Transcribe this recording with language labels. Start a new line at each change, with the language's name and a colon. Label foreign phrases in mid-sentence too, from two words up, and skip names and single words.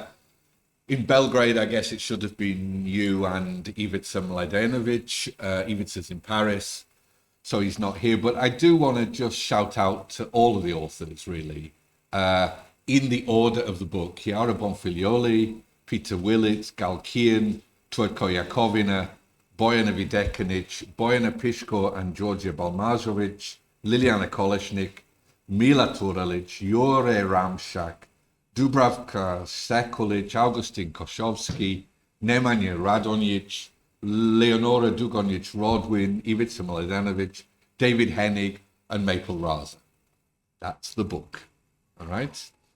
English: In Belgrade, I guess it should have been you and Ivica Mladenovic. Ivica's in Paris, so he's not here. But I do want to just shout out to all of the authors, really, in the order of the book. Chiara Bonfiglioli, Peter Willits, Gal Kian, Tvojko Jakovina, Bojana Videkanic, Bojana Piško and Georgia Balmazovic, Liliana Kolesnik, Mila Turalic, Jure Ramšak, Dubravka Sekulic, Augustin Kosovski, Nemanja Radonjic, Leonora Dugonic Rodwin, Ivica Mladenovic, David Hennig, and Maple Raza. That's the book. All right.